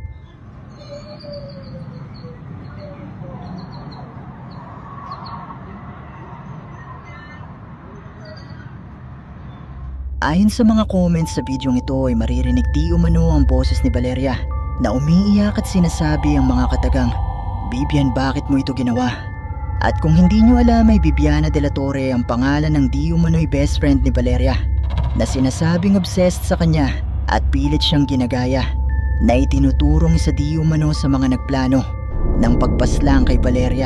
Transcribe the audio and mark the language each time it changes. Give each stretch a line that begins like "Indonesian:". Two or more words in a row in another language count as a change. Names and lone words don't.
Filipino: Ayon sa mga comments sa videong ito ay maririnig di umano ang boses ni Valeria na umiiyak at sinasabi ang mga katagang, "Bibian, bakit mo ito ginawa?" At kung hindi nyo alam ay Bibiana de la Torre ang pangalan ng di umano'y
English: best friend
Filipino: ni Valeria na sinasabing obsessed sa kanya at pilit siyang ginagaya na itinuturong sa di umano sa mga nagplano ng pagpaslang kay Valeria.